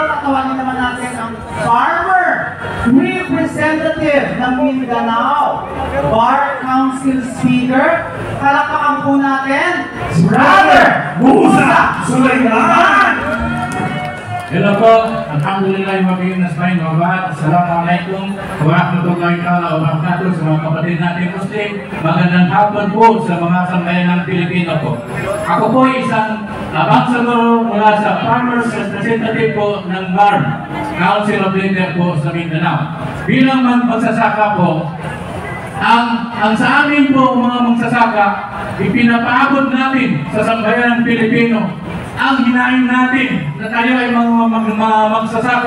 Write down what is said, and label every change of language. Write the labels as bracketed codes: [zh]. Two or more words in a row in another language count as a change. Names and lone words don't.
[tl] Tatawagin naman natin ang [en] farmer representative [tl] ng Mindanao, [en] Bar Council Speaker. [tl] Palakpakan po natin, Brother Musa Sulaiman! Hello po, [ar] الحمد لله وبالله نستعين وبعد. السلام عليكم ورحمة الله وبركاته [tl] sa mga kapatid natin Muslim. Magandang hapon po sa mga sambayan ng Pilipino po. Ako po isang bangsago mula sa [en] Farmers Representative [tl] po ng BARM, [en] Council of Leader [tl] po sa Mindanao. Bilang magsasaka po, ang sa amin po mga magsasaka, ipinapaabot natin sa sambayan ng Pilipino ang hinaing natin na tayo ay mga magsasaka.